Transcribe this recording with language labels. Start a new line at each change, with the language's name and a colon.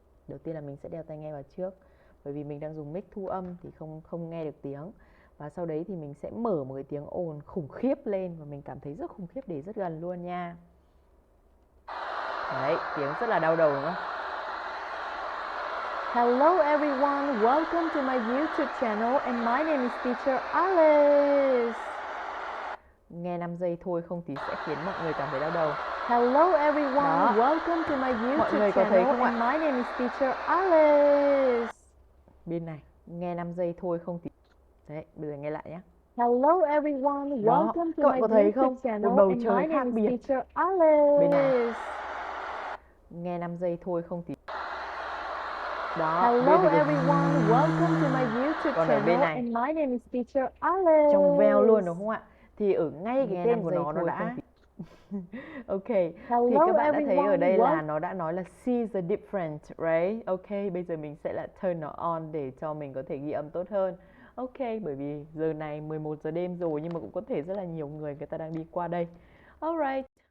Vietnamese: Đầu tiên là mình sẽ đeo tai nghe vào trước, bởi vì mình đang dùng mic thu âm thì không nghe được tiếng. Và sau đấy thì mình sẽ mở một cái tiếng ồn khủng khiếp lên, và mình cảm thấy rất khủng khiếp để rất gần luôn nha. Đấy, tiếng rất là đau đầu đúng không?
English: Hello everyone, welcome to my YouTube channel and my name is Teacher Alice.
Vietnamese: Nghe 5 giây thôi không thì sẽ khiến mọi người cảm thấy đau đầu.
English: Hello everyone,
Vietnamese: đó.
English: Welcome to my YouTube
Vietnamese: mọi người có
English: channel
Vietnamese: thấy không
English: and my name is Teacher Alice.
Vietnamese: Bên này, nghe 5 giây thôi không thì... Đấy, bây giờ nghe lại nhé.
English: Hello everyone, welcome to my YouTube channel
Vietnamese: một bầu trời khác biệt. Teacher Alice. Bên này, nghe 5 giây thôi không thì...
English: Đó, hello everyone, welcome to my YouTube channel and my name is Teacher Alice.
Vietnamese: Trong veo luôn đúng không ạ? Thì ở ngay cái tên của nó đã ok, hello thì các bạn đã thấy ở đây là nó đã nói là
English: see the difference, right?
Vietnamese: Ok, bây giờ mình sẽ là turn nó on để cho mình có thể ghi âm tốt hơn. Ok, bởi vì giờ này 11 giờ đêm rồi nhưng mà cũng có thể rất là nhiều người ta đang đi qua đây. Alright.